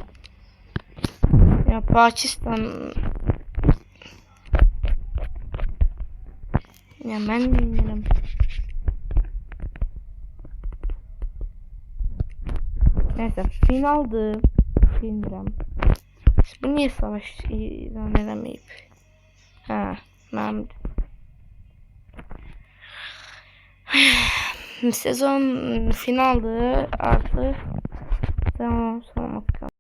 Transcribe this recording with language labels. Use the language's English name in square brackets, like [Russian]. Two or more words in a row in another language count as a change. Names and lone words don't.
[Azerbaijani] Ya Pakistan ya mən bilmirəm. [Turkish] Neyse finaldı. [Azerbaijani] Bilmirəm. [Turkish] Bu niye savaş ilan edemeyip? [Azerbaijani] Ha, mənim sezon finaldı artık. [Turkish] Tamam, sonuna